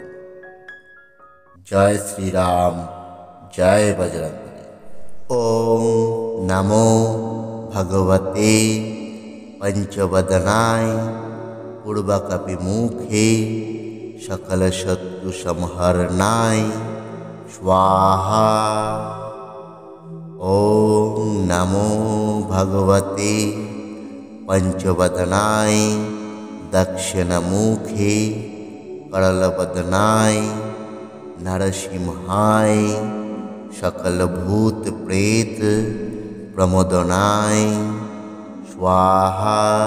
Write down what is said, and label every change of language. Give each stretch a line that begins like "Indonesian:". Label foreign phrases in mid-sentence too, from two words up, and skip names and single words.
Bangla: জয় শ্রীরাম, জয় বজরঙ্গবলী।
Sanskrit: ওম নমো ভগবতে পঞ্চবদনায় পূর্বকপিমুখে সকল শত্রু সংহরণায় স্বাহা। ওম নমো ভগবতে पंचवदनाय दक्षिणमुखे करलवदनाय नरसिंहाय सकलभूत प्रेत प्रमोदनाय स्वाहा।